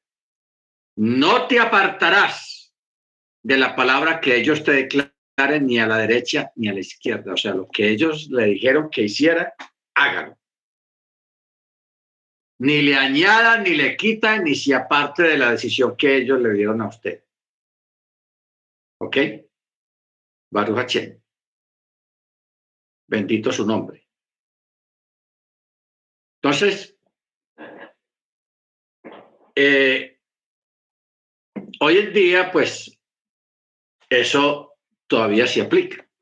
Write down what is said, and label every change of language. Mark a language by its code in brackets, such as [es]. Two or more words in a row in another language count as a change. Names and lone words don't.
[es] No te apartarás de la palabra que ellos te declaren ni a la derecha ni a la izquierda. O sea, lo que ellos le dijeron que hiciera, hágalo. Ni le añada, ni le quita, ni se aparte de la decisión que ellos le dieron a usted. ¿Ok? [he] ברוך השם. [es] Bendito su nombre. Entonces, hoy en día, pues, eso todavía se aplica.